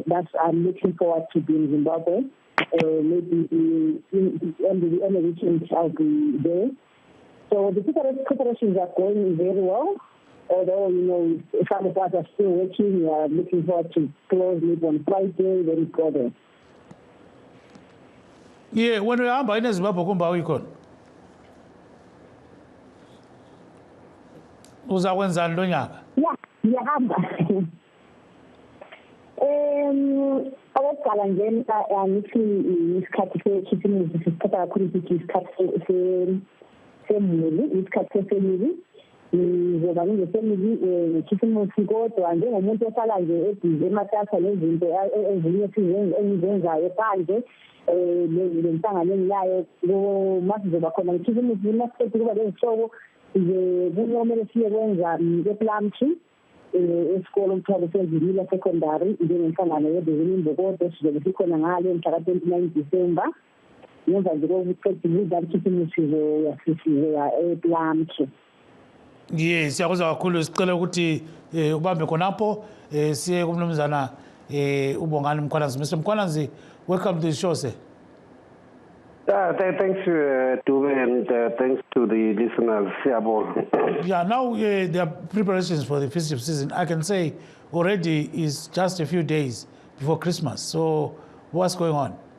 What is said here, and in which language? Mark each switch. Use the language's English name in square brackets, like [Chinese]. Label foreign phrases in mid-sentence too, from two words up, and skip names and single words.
[English] I'm looking forward to being in Zimbabwe. Maybe on the weekend, I'll be there. So the preparations are going very well. Although, some of us are still working, we are looking forward to close maybe on Friday, then go there. Yeah, when we are in Zimbabwe, [North Ndebele] kumba uyikona. Uzawenzani lo nyaka? Yeah, ngiyahamba. Okokuqala nje angithi isikhathi sekhisimusi sisithatha kakhulu ukuthi isikhathi semuli, isikhathi sefamily. Ngizoba ngingefamily ngekhisimusi kodwa njengomuntu ohlala nje ebhizi ematasa nezinto ezinye engizenzayo phandle lenhlangano engilayo masizoba khona ngekhisimusi masiqeda kuba lezihlobo kumele siye kwenza ePlumtree esikolo umthwalo sezimila secondary njengenhlangano yebhizinisi kodwa sizobe sikhona ngalo mhla ka-29 December ngemva nje kokuqeda ukudlala ikhisimusi sizoya ePlumtree. Yes, siyakuzwa kakhulu sicela ukuthi ubambe khonapho siye kumnumzana uBongani Mkhwananzi. [English] Mr. Mkhwananzi, welcome to the show, sir. Thanks to Dube and thanks to the listeners. Yeah, now there are preparations for the festive season. I can say already is just a few days before Christmas. So what's going on?